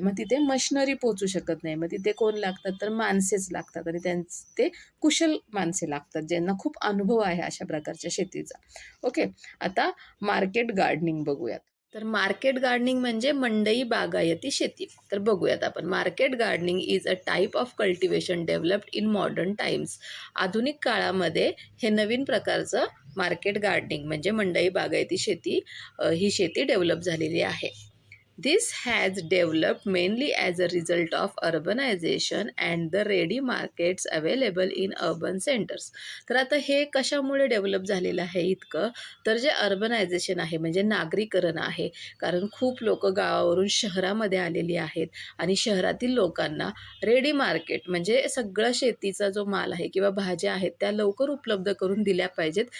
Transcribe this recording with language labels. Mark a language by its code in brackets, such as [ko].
[mr] मग तिथे मशिनरी पोहोचू शकत नाही. मग तिथे कोण लागतात? तर माणसेच लागतात आणि ते कुशल माणसे लागतात ज्यांना खूप अनुभव आहे अशा प्रकारच्या शेतीचा. ओके, आता मार्केट गार्डनिंग बघूयात. तर मार्केट गार्डनिंग म्हणजे मंडई बागायती शेती. तर बघूयात आपण. [en] Market gardening is a type of cultivation developed in modern times. [mr] आधुनिक काळामध्ये हे नवीन प्रकारचं मार्केट गार्डनिंग म्हणजे मंडई बागायती शेती, ही शेती डेव्हलप झालेली आहे. [en] This has developed mainly as a result of urbanization and the ready markets available in urban centers. [mr] तर आता हे कशामुळे डेव्हलप झालेलं आहे इतकं? तर जे अर्बनायझेशन आहे म्हणजे नागरीकरण आहे. कारण खूप लोक गावावरून शहरामध्ये आलेली आहेत आणि शहरातील लोकांना रेडी मार्केट म्हणजे सगळं शेतीचा जो माल आहे किंवा भाज्या आहेत त्या लवकर उपलब्ध करून दिल्या पाहिजेत.